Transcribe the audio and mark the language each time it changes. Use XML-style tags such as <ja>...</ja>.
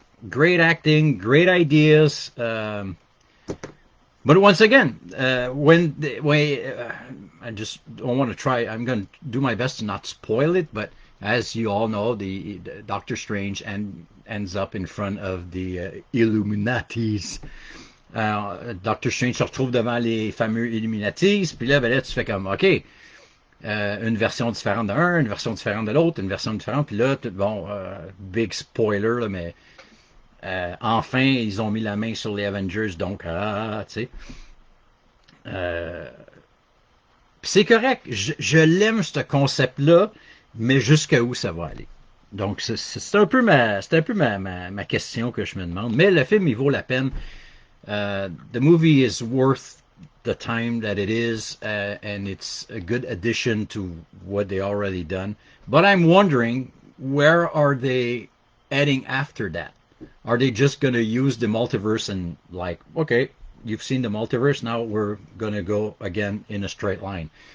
<en>Great acting, great ideas. But once again, when I just don't want to try. I'm going to do my best to not spoil it. But as you all know, the Doctor Strange ends up in front of the Illuminatis.</en> <fr>Doctor Strange se retrouve devant les fameux Illuminatis, puis là, ben là, tu fais comme, OK, une version différente d'un, une version différente de l'autre, une version différente, puis là, bon, big spoiler, là, mais enfin, ils ont mis la main sur les Avengers, donc, tu sais. C'est correct, je l'aime, ce concept-là, mais jusqu'à où ça va aller. Donc, c'est un peu ma question que je me demande. Mais le film, il vaut la peine.</fr> <en>The movie is worth the time that it is, and it's a good addition to what they already done. But I'm wondering, where are they heading after that? Are they just going to use the multiverse and like, okay, you've seen the multiverse, now we're going to go again in a straight line?</en>